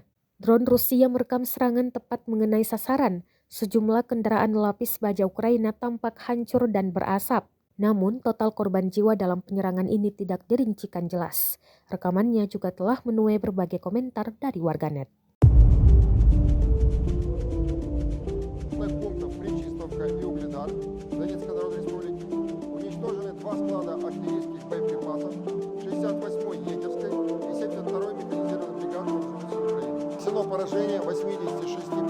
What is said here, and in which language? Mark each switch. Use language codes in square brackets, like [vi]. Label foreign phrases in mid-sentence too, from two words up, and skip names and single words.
[id] Drone Rusia merekam serangan tepat mengenai sasaran. Sejumlah kendaraan lapis baja Ukraina tampak hancur dan berasap. Namun, total korban jiwa dalam penyerangan ini tidak dirincikan jelas. Rekamannya juga telah menuai berbagai komentar dari warganet. [ru] Пунктов Причистовка и Угледар Донецкой Народной Республики уничтожены 2 склада артиллерийских боеприпасов 68-й егерской и 72-й механизированной бригады вооруженных сил Украины. Нанесено поражение 86 подразделений.